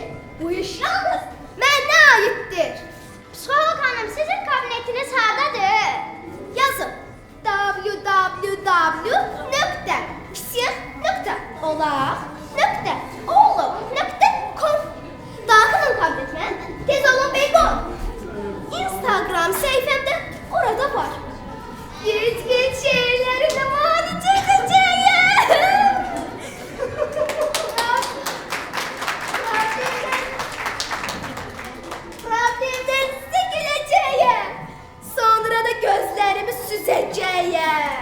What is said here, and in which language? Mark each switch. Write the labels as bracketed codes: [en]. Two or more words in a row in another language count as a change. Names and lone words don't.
[az] Bu iş yalnız mənə aiddir. Psixolog hanım, sizin kabinetiniz hardadır? Yazın. www.psix.olaq.com Daxilin kabinetimə, tez olun beygon. Instagram səhifəmdə orada var. [tr] Git şehirlerine mani çekeceğim. Problemden sıkılacağım. Sonra da gözlerimi süzeceğim.